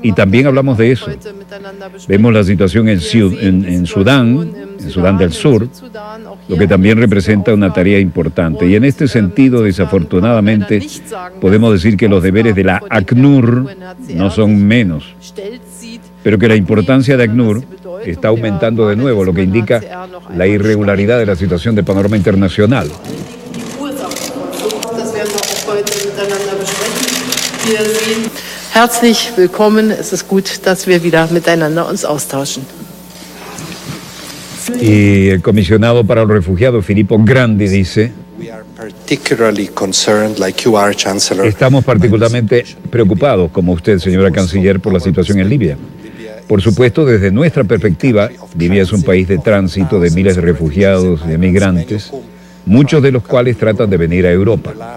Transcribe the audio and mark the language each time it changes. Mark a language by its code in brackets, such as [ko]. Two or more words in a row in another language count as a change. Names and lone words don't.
[es] Y también hablamos de eso. Vemos la situación en Sudán del Sur, lo que también representa una tarea importante. Y en este sentido, desafortunadamente, podemos decir que los deberes de la ACNUR no son menos, pero que la importancia de ACNUR está aumentando de nuevo, lo que indica la irregularidad de la situación de panorama internacional. [de] Herzlich willkommen. Es ist gut, dass wir wieder miteinander uns austauschen. [es] Y el comisionado para los refugiados, Filippo Grandi, dice: estamos particularmente preocupados, como usted, señora canciller, por la situación en Libia. Por supuesto, desde nuestra perspectiva, Libia es un país de tránsito de miles de refugiados y migrantes, muchos de los cuales tratan de venir a Europa.